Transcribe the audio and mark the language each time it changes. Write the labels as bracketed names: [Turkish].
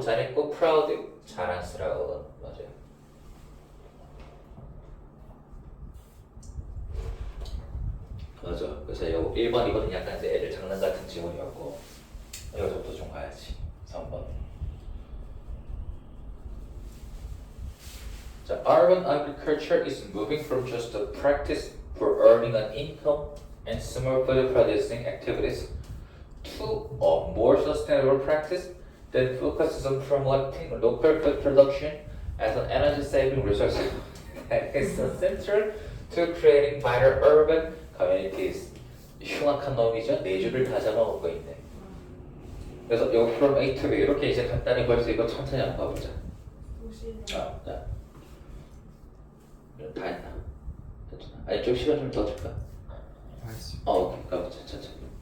[Korean] 잘했고 proud 자랑스러운. 맞아요. 맞아. 그래서 요 1번, 2번은 약간 이제 애들 장난 같은 지문이었고 이거부터 좀 가야지. 3번. [English] 자, urban agriculture is moving from just a practice for earning an income and small food producing activities to a more sustainable practice that focuses on promoting local food production as an energy-saving resource that is essential to creating vital urban communities. [Korean] 흉악한 놈이죠. 네 줄을 다 잡아먹고 있네. 그래서 요 from A to B 이렇게 이제 간단히 벌써 이거 천천히 한번 봐보자. 자, 다 했나? 됐나? 아니 좀 시간 좀 더 줄까? 오케이. 가보자. 천천히.